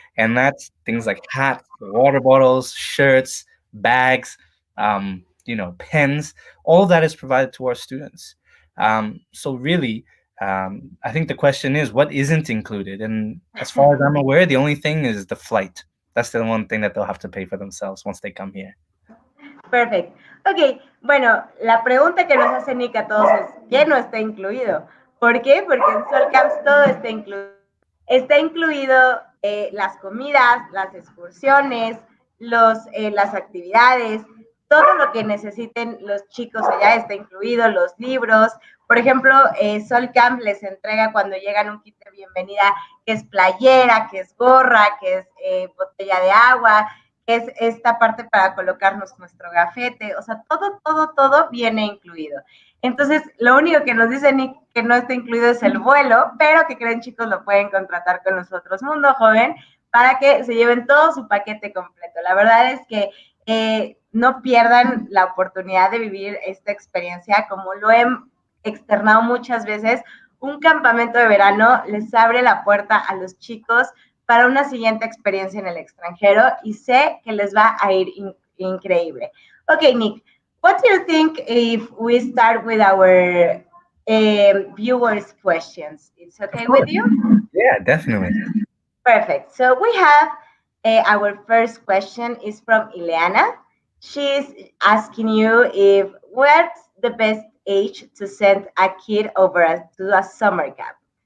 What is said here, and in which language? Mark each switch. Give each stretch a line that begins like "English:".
English: And that's things like hats, water bottles, shirts, bags, pens. All of that is provided to our students. So really, I think the question is, what isn't included? And as far as I'm aware, the only thing is the flight. That's the one thing that they'll have to pay for themselves once they come here. Perfect.
Spanish: Ok, bueno, la pregunta que nos hace Nick a todos es, ¿qué no está incluido? ¿Por qué? Porque en Sol Camps todo está incluido. Está incluido las comidas, las excursiones, las actividades, todo lo que necesiten los chicos allá está incluido, los libros. Por ejemplo, Sol Camp les entrega cuando llegan un kit de bienvenida, que es playera, que es gorra, que es botella de agua, que es esta parte para colocarnos nuestro gafete. O sea, todo viene incluido. Entonces, lo único que nos dice Nick que no está incluido es el vuelo, pero que creen, chicos, lo pueden contratar con nosotros, Mundo Joven, para que se lleven todo su paquete completo. La verdad es que no pierdan la oportunidad de vivir esta experiencia, como lo he externado muchas veces. Un campamento de verano les abre la puerta a los chicos para una siguiente experiencia en el extranjero y sé que les va a ir increíble.
English: Ok, Nick, what do you think if we start with our viewers' questions? It's okay with you? Yeah, definitely. Perfect. So we have our first question is from Ileana. She's asking you if what's the best age to send a kid over to a summer camp.